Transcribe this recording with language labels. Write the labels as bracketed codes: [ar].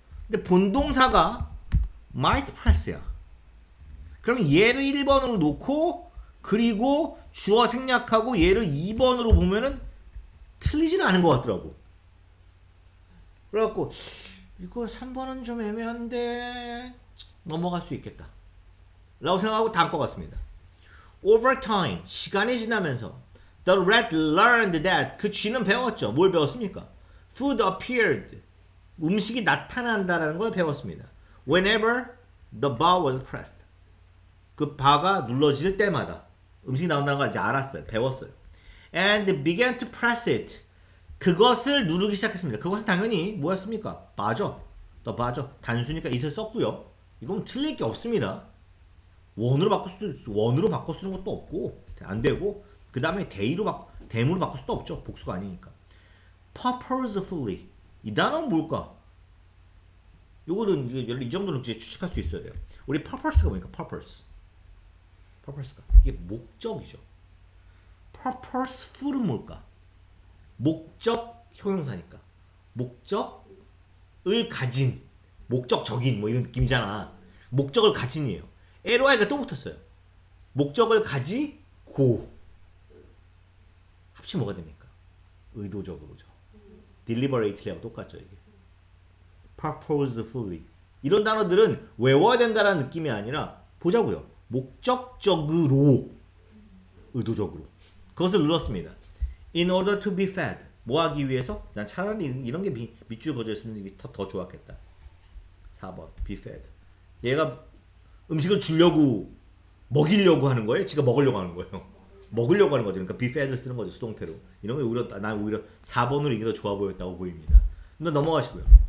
[ko] 근데 본동사가 [en] might press [ko] 야. 그럼 얘를 1번으로 놓고 그리고 주어 생략하고 얘를 2번으로 보면은 틀리지는 않은 것 같더라고. 그래갖고 이거 3번은 좀 애매한데 넘어갈 수 있겠다 라고 생각하고 다음 것 같습니다. [en] Over time [ko] 시간이 지나면서 [en] The rat learned that [ko] 그 쥐는 배웠죠. 뭘 배웠습니까? [en] Food appeared [ko] 음식이 나타난다라는 걸 배웠습니다. [en] Whenever the bar was pressed [ko] 그 바가 눌러질 때마다 음식이 나온다는 걸 이제 알았어요. 배웠어요. [en] And began to press it [ko] 그것을 누르기 시작했습니다. 그것은 당연히 뭐였습니까? 바죠. 더 바죠. 단수니까 it을 썼고요. 이건 틀릴 게 없습니다. 원으로 바꿔 쓰는 것도 없고 안 되고 그 다음에 대무로 바꿀 수도 없죠. 복수가 아니니까. purposefully 이 단어는 뭘까? 요거는 이 정도는 이제 추측할 수 있어야 돼요. 우리 purpose가 뭐니까 purpose가 이게 목적이죠. purposeful은 뭘까? 목적 형용사니까 목적을 가진 목적적인 뭐 이런 느낌이잖아. 목적을 가진이에요. LOI가 또 붙었어요. 목적을 가지고 합치면 뭐가 됩니까? 의도적으로죠. deliberately하고 똑같죠. 이게 purposefully 이런 단어들은 외워야 된다는 느낌이 아니라 보자고요. 목적적으로 의도적으로 그것을 눌렀습니다. [en] In order to be fed [ko] 뭐 하기 위해서? 난 차라리 이런 게 밑줄 그어져 있으면 이게 더 좋았겠다. 4번 [en] be fed [ko] 얘가 음식을 주려고 먹이려고 하는 거예요? 지가 먹으려고 하는 거예요? 먹으려고 하는 거죠. 그러니까 [en] be fed [ko] 를 쓰는 거죠. 수동태로. 이런 게 난 오히려 4번으로 이게 더 좋아 보였다고 보입니다. 근데 넘어가시고요.